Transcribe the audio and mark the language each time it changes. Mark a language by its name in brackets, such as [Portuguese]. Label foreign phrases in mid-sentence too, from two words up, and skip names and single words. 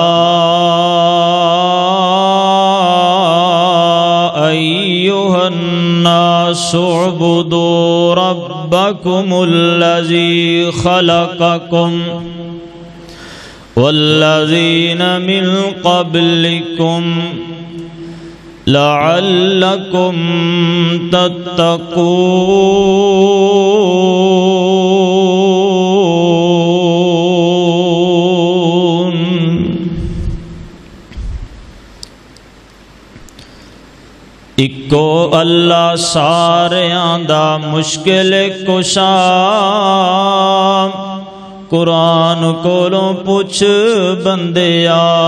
[Arabic] اعبدوا ربکم الذی خلقکم والذین من قبلکم لعلکم تتقون۔ [Punjabi] اکو اللہ ساریاں دا مشکل کشا، قرآن کولوں پوچھ بندیا۔